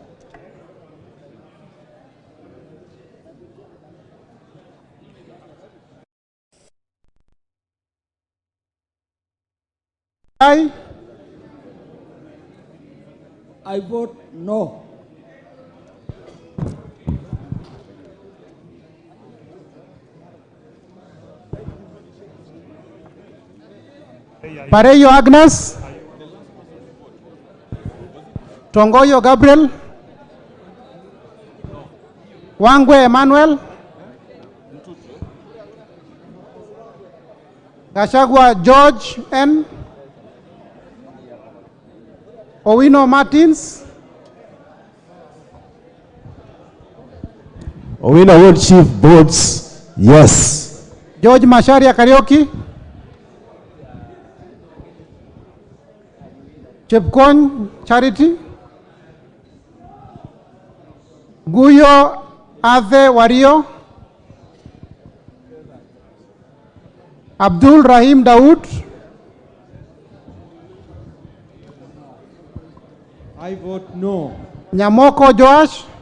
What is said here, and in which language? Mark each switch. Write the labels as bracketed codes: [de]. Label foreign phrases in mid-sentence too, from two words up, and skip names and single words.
[en] I vote no. Pareyo Agnes. Tongoyo Gabriel. Wangwe Emmanuel. Gachagua George N. Owino Martins. Owino World Chief votes yes. George Masharia Karaoke. Chepkon Charity. Guyo Ave Wario. Abdul Rahim Daud. I vote no. Nyamoko Joash.